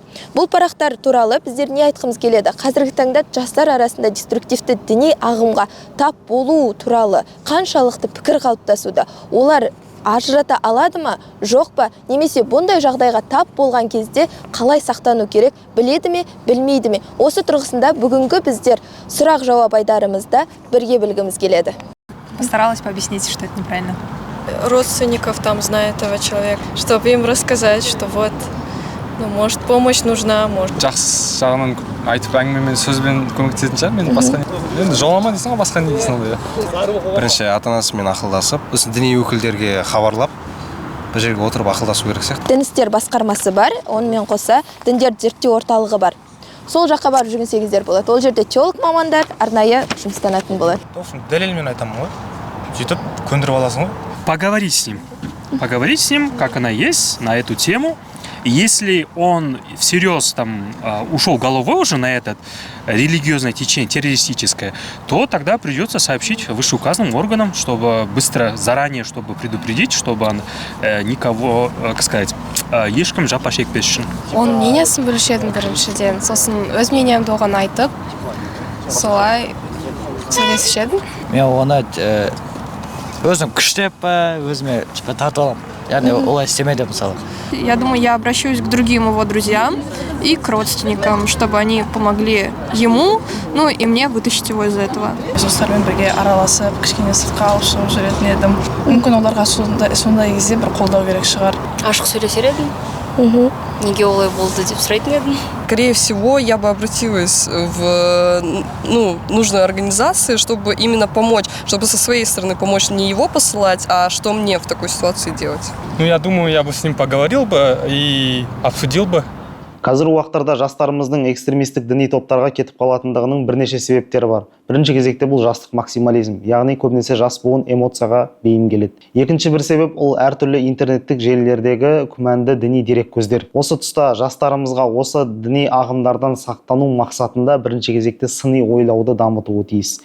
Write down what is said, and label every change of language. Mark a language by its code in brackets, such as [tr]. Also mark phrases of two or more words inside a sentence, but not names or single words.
[kk] Бұл парақтар туралы біздер не айтқымыз келеді? Қазіргі таңда жастар арасында деструктивті діни ағымға тап болу туралы қаншалықты пікір қалыптасуда? Олар ажырата алады ма, жоқ па? Немесе бұндай жағдайға тап болған кезде қалай сақтану керек, біледі ме, білмейді ме? Осы тұрғысында бүгінгі біздер сұрақ-жауап айдарымызда бірге білгіміз келеді. [ru] Постаралась пообъяснить, что это неправильно. Родственников там знает этого человека, чтобы им рассказать, что вот, может, помощь нужна, может. [kk] Жақсы жағынан айтып әңгімемен сөзбен көмектесетін шығар, мен басқа енді жолама дейсің ғой, басқа не дейсің ғой. Бірінші ата-анасымен ақылдасып, осы діни өкілдерге хабарлап, бір жерге отырып ақылдасу керек сияқты. Дін істер басқармасы бар, онымен қоса діндерді зерттеу орталығы бар. Сол жаққа барып жүгінсеңіздер болады. Ол жерде теолог мамандар арнайы жұмыстанатын болады. Дәлелмен айтамын ғой. Сөйтіп көндіріп аласың ғой. [ru] Поговорить с ним, как она есть, на эту тему. И если он всерьез ушел головой уже на это религиозное течение, террористическое, то тогда придется сообщить вышеуказанным органам, чтобы быстро, заранее, чтобы предупредить, чтобы он никого, как сказать, [kk] ешкім жапа шекпес үшін. Оның мнениесін білуші біріншіден, сосын өз мнениемді оған айтып, солай сөйлесуші едім. Мен оны өзім күштеп өзіме тартып аламын. Яғни олай істемейді мысалы. [ru] Я думаю, я обращусь к другим его друзьям и к родственникам, чтобы они помогли ему, и мне вытащить его из этого. [kk] Жастармен бірге араласып, кішкене сыртқа алып шығып жүретін едім. Мүмкін оларға сондай кезде бір қолдау керек шығар. Ашық сөйлесер едім. Неге олай болды деп сұрайтын едім. [ru] Скорее всего, я бы обратилась в нужную организацию, чтобы именно помочь, чтобы со своей стороны помочь, не его посылать, а что мне в такой ситуации делать. Я думаю, я бы с ним поговорил бы и обсудил бы. [kk] Қазір уақыттарда жастарымыздың экстремистік діни топтарға кетіп қалатындығының бірнеше себептері бар. Бірінші кезекте бұл жастық максимализм, яғни көбінесе жас буын эмоцияға бейім келеді. Екінші бір себеп ол әртүрлі интернеттік желілердегі күмәнді діни дерек көздер. Осы тұста жастарымызға осы діни ағымдардан сақтану мақсатында бірінші кезекте сыни ойлауды дамытуы тиіс.